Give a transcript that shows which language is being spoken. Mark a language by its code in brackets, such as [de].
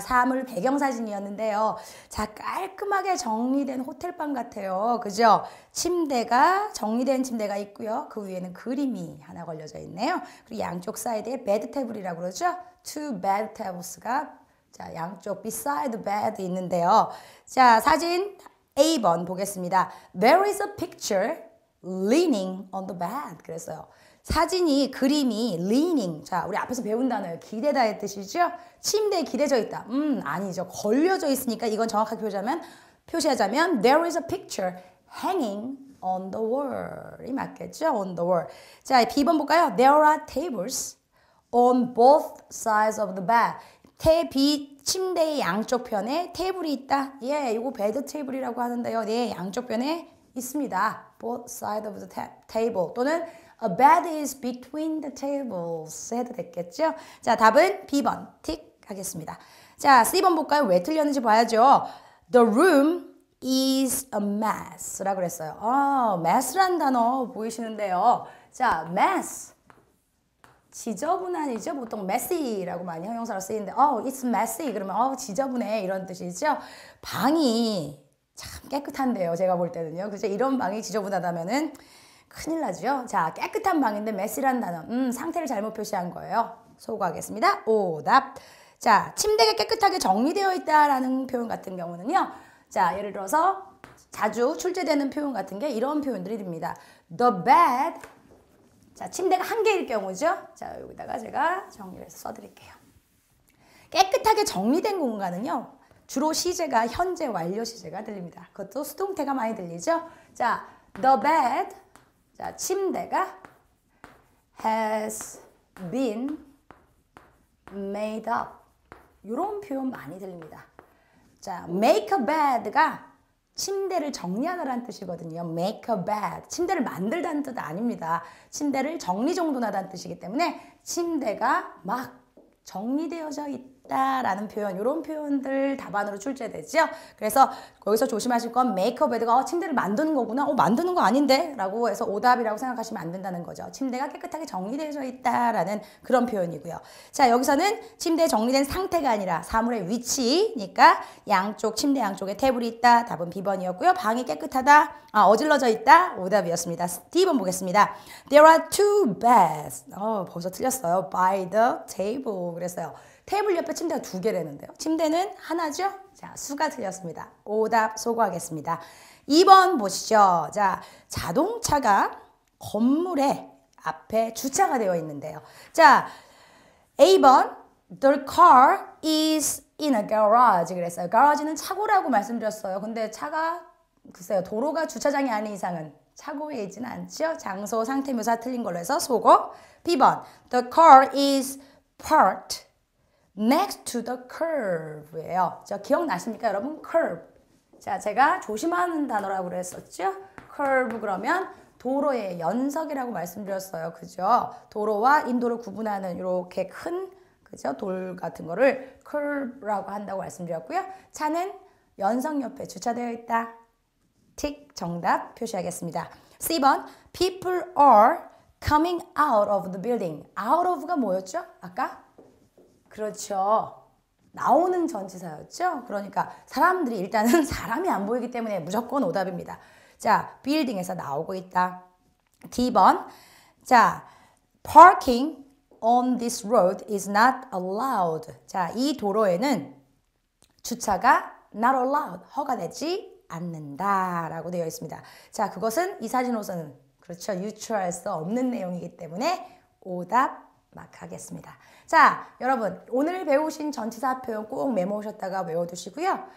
[ko] 사물 배경 사진이었는데요. 자, 깔끔하게 정리된 호텔방 같아요. 그죠? 침대가, 정리된 침대가 있고요. 그 위에는 그림이 하나 걸려져 있네요. 그리고 양쪽 사이드에 베드 테이블이라고 그러죠? [en] 2 bed tables [ko] 가 자, 양쪽 [en] beside bed [ko] 있는데요. 자, 사진 A번 보겠습니다. [en] There is a picture leaning on the bed. [ko] 그랬어요. 사진이, 그림이 leaning. 자, 우리 앞에서 배운 단어예요. 기대다의 뜻이죠? 침대에 기대져 있다. 아니죠. 걸려져 있으니까 이건 정확하게 표시하자면 [en] there is a picture hanging on the wall. [ko] 이 맞겠죠? [en] on the wall. [ko] 자, B번 볼까요? [en] There are tables on both sides of the bed. [ko] 침대의 양쪽 편에 테이블이 있다. 예, 이거 베드 테이블이라고 하는데요. 네, 양쪽 편에 있습니다. [en] both sides of the table [ko] 또는 [en] A bed is between the tables [ko] 해도 됐겠죠? 자, 답은 B번 틱 하겠습니다. 자, C번 볼까요? 왜 틀렸는지 봐야죠. [en] The room is a mess [ko] 라고 그랬어요. mess란 단어 보이시는데요. 자, mess 지저분한이죠. 보통 messy라고 많이 형용사로 쓰이는데 [en] it's messy [ko] 그러면 지저분해 이런 뜻이죠. 방이 참 깨끗한데요. 제가 볼 때는요. 그죠? 이런 방이 지저분하다면은 큰일 나죠. 자, 깨끗한 방인데 메시란 단어. 상태를 잘못 표시한 거예요. 소거하겠습니다. 오답. 자, 침대가 깨끗하게 정리되어 있다라는 표현 같은 경우는요. 자, 예를 들어서 자주 출제되는 표현 같은 게 이런 표현들이 됩니다. [en] The bed. [ko] 자, 침대가 한 개일 경우죠. 자, 여기다가 제가 정리를 해서 써드릴게요. 깨끗하게 깨끗하게 정리된 공간은요. 주로 시제가 현재 완료 시제가 들립니다. 그것도 수동태가 많이 들리죠. [en] 자, the bed, 자 침대가 has been made up. [ko] 이런 표현 많이 들립니다. 자, [en] make a bed [ko] 가 침대를 정리하다라는 뜻이거든요. [en] make a bed. [ko] 침대를 만들다는 뜻 아닙니다. 침대를 정리정돈하다는 뜻이기 때문에 침대가 막 정리되어져 있다라는 표현, 이런 표현들 답안으로 출제되죠. 그래서 거기서 조심하실 건 [en] make a bed [ko] 가 침대를 만드는 거구나. 만드는 거 아닌데? 라고 해서 오답이라고 생각하시면 안 된다는 거죠. 침대가 깨끗하게 정리되어져 있다라는 그런 표현이고요. 자, 여기서는 침대에 정리된 상태가 아니라 사물의 위치니까 양쪽, 침대 양쪽에 테이블이 있다. 답은 B번이었고요. 방이 깨끗하다. 어질러져 있다. 오답이었습니다. D번 보겠습니다. [en] There are two beds. [ko] 벌써 틀렸어요. [en] By the table. [ko] 그랬어요. 테이블 옆에 침대가 2개라는데요. 침대는 하나죠? 자, 수가 틀렸습니다. 오답 소거하겠습니다. 2번 보시죠. 자, 자동차가 건물의 앞에 주차가 되어 있는데요. [en] 자, A번 The car is in a garage [ko] 그랬어요. garage는 차고라고 말씀드렸어요. 근데 차가 글쎄요. 도로가 주차장이 아닌 이상은 차고에 있지는 않죠. 장소 상태 묘사 틀린 걸로 해서 소거. [en] B번 The car is parked next to the curve예요. [ko] 자, 기억나십니까, 여러분? [en] curve. [ko] 자, 제가 조심하는 단어라고 그랬었죠? curve 그러면 도로의 연석이라고 말씀드렸어요. 그죠? 도로와 인도를 구분하는 이렇게 큰 그죠? 돌 같은 거를 curve라고 한다고 말씀드렸고요. 차는 연석 옆에 주차되어 있다. 틱 정답 표시하겠습니다. [en] C번 People are coming out of the building. [ko] out of가 뭐였죠? 아까? 그렇죠. 나오는 전치사였죠. 그러니까 사람들이 일단은 사람이 안 보이기 때문에 무조건 오답입니다. 자, 빌딩에서 나오고 있다. [en] D번 자, parking on this road is not allowed. [ko] 자, 이 도로에는 주차가 [en] not allowed, [ko] 허가되지 않는다라고 되어 있습니다. 자, 그것은 이 사진으로서는 그렇죠. 유추할 수 없는 내용이기 때문에 오답 마크하겠습니다. 자, 여러분 오늘 배우신 전치사 표현 꼭 메모하셨다가 외워두시고요.